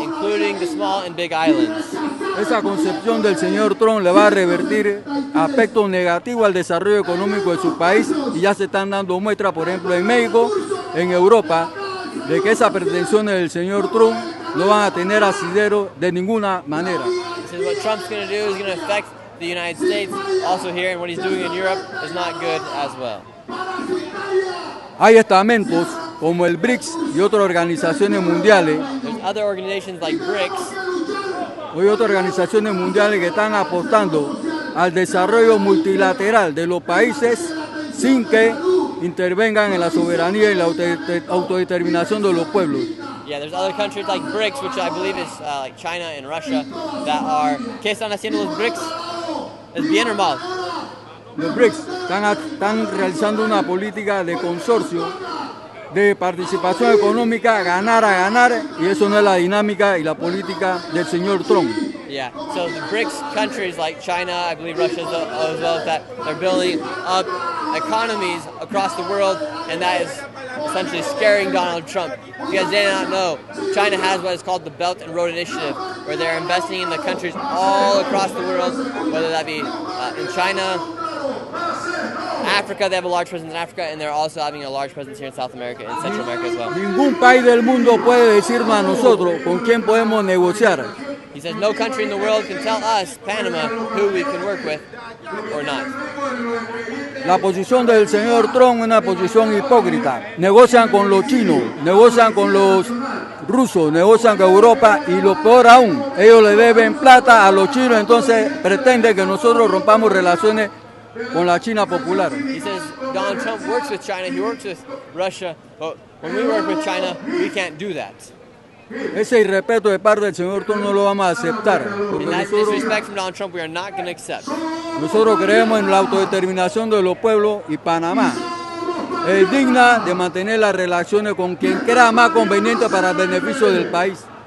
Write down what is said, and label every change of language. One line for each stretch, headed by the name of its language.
English: Including the small and big islands.
Spanish: Esa concepción del señor Trump le va a revertir aspectos negativos al desarrollo económico de su país y ya se están dando muestras, por ejemplo, en México, en Europa, de que esas pretensiones del señor Trump no van a tener asidero de ninguna manera.
English: This is what Trump's going to do, is going to affect the United States. Also here, and what he's doing in Europe is not good as well.
Spanish: Hay estamentos como el BRICS y otras organizaciones mundiales.
English: There's other organizations like BRICS.
Spanish: Hay otras organizaciones mundiales que están apostando al desarrollo multilateral de los países sin que intervengan en la soberanía y la autodeterminación de los pueblos.
English: Yeah, there's other countries like BRICS, which I believe is like China and Russia, that are...
Spanish: ¿Qué están haciendo los BRICS? ¿Es bien o mal? Los BRICS están realizando una política de consorcio, de participación económica, ganar a ganar, y eso no es la dinámica y la política del señor Trump.
English: Yeah, so the BRICS countries like China, I believe Russia as well, that they're building up economies across the world, and that is essentially scaring Donald Trump. If you guys did not know, China has what is called the Belt and Road Initiative, where they're investing in the countries all across the world, whether that be in China, Africa. They have a large presence in Africa, and they're also having a large presence here in South America and Central America as well.
Spanish: Ningún país del mundo puede decirnos a nosotros con quién podemos negociar.
English: He says no country in the world can tell us, Panama, who we can work with or not.
Spanish: La posición del señor Trump es una posición hipócrita. Negocian con los chinos, negocian con los rusos, negocian con Europa y lo peor aún, ellos le deben plata a los chinos, entonces pretenden que nosotros rompamos relaciones con la China popular.
English: He says Donald Trump works with China, he works with Russia, but when we work with China, we can't do that.
Spanish: Ese irrespeto de parte del señor Trump no lo vamos a aceptar.
English: And that disrespect from Donald Trump we are not going to accept.
Spanish: Nosotros creemos en la autodeterminación de los pueblos y Panamá es digna de mantener las relaciones con quien crea más conveniente para el beneficio del país.